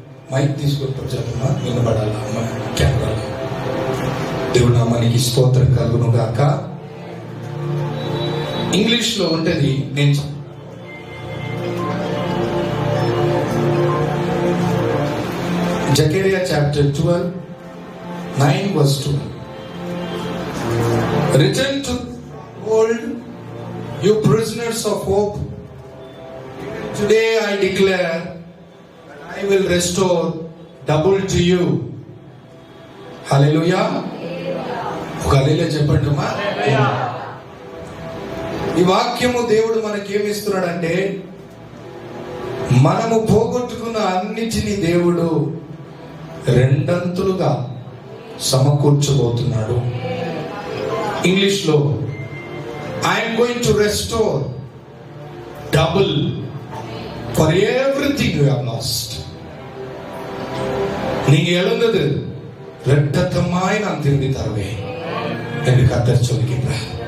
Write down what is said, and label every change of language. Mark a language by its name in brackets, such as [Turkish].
[Telugu] Mic తీసుకుంటూ చదువుమా, వినబడాలా camera. దేవుడు నామానికి స్తోత్రం కలుగును గాక. ఇంగ్లీష్ లో ఉంటది, నేను జకర్యా chapter 12 9 verse 2. [English] Return to old, you prisoners of hope. Today I declare that I will restore double to you. [Telugu] Hallelujah. హల్లెలూయా చెప్పండి అమ్మా. ఈ వాక్యము దేవుడు మనకేమిస్తున్నాడంటే, మనము పోగొట్టుకున్న అన్నిటినీ దేవుడు రెండంతులుగా సమకూర్చబోతున్నాడు. [English] English లో I'm going to restore double for everything you have lost. [Tamil] நீங்க இழந்தது இரட்டத்தமாய் நான் திரும்பி தருவேன் என்று கர்த்தர் சொல்கிறார்.